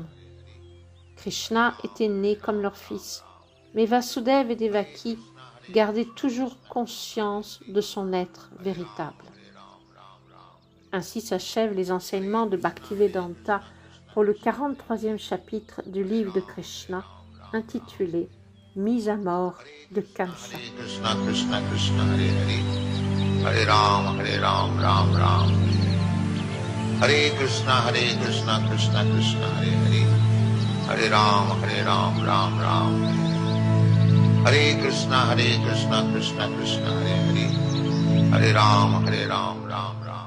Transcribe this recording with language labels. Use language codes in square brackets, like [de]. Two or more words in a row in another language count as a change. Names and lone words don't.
[fr] Krishna était né comme leur fils, mais Vasudev et Devaki gardaient toujours conscience de son être véritable. Ainsi s'achèvent les enseignements de Bhaktivedanta pour le 43e chapitre du livre de Krishna, intitulé « Mise à mort de Kamsa ». [sa] Krishna Krishna Krishna Hare Hare Hare Ram Ram Ram Hare Krishna Krishna Krishna Hare Hare Hare Ram Ram Ram Hare Krishna Krishna Krishna Hare Hare Hare Ram Ram